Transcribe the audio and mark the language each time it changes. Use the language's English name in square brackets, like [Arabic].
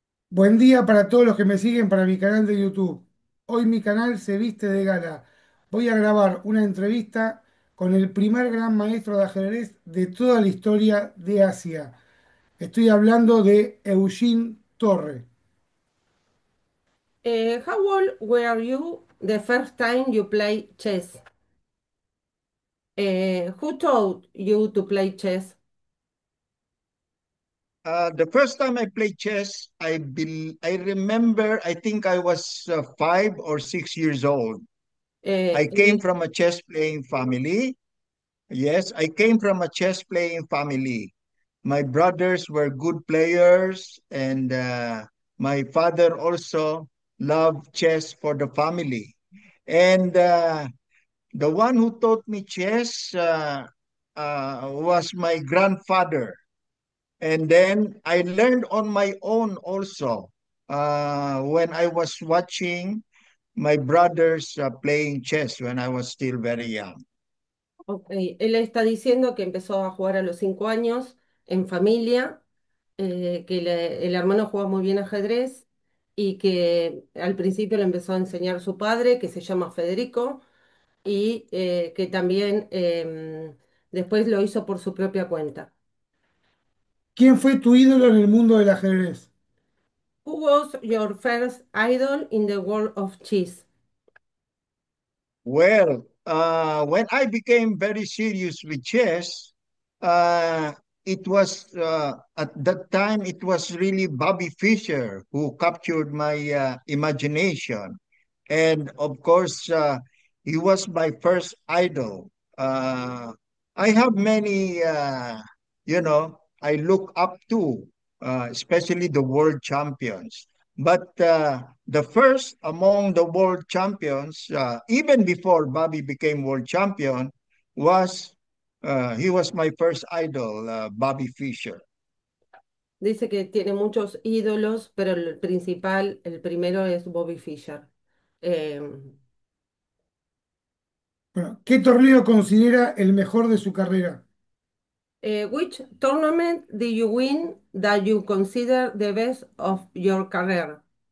[Spanish] Buen día para todos los que me siguen para mi canal de YouTube. Hoy mi canal se viste de gala. Voy a grabar una entrevista con el primer gran maestro de ajedrez de toda la historia de Asia. Estoy hablando de Eugene Torre. [English] How old were you the first time you played chess? Who taught you to play chess? The first time I played chess, I remember. I think I was 5 or 6 years old. I [Spanish] Él [English] came from a chess playing family. Yes, I came from a chess playing family. My brothers were good players, and my father also loved chess for the family. And the one who taught me chess was my grandfather. And then I learned on my own also when I was watching my brothers playing chess when I was still very young. [Spanish] ok, él está diciendo que empezó a jugar a los 5 años en familia, el hermano jugaba muy bien ajedrez y que al principio le empezó a enseñar su padre, que se llama Federico, y que también después lo hizo por su propia cuenta. ¿Quién fue tu ídolo en el mundo del ajedrez? [English] Who was your first idol in the world of chess? Well, when I became very serious with chess, uh, it was at that time it was really Bobby Fischer who captured my imagination, and of course he was my first idol. I have many, I look up to, especially the world champions. But the first among the world champions, even before Bobby became world champion, was he was my first idol, Bobby Fischer. [Spanish] Dice que tiene muchos ídolos, pero el principal, el primero es Bobby Fischer. Em, Bueno, ¿qué torneo considera el mejor de su carrera? [English] which tournament did you win that you consider the best of your career?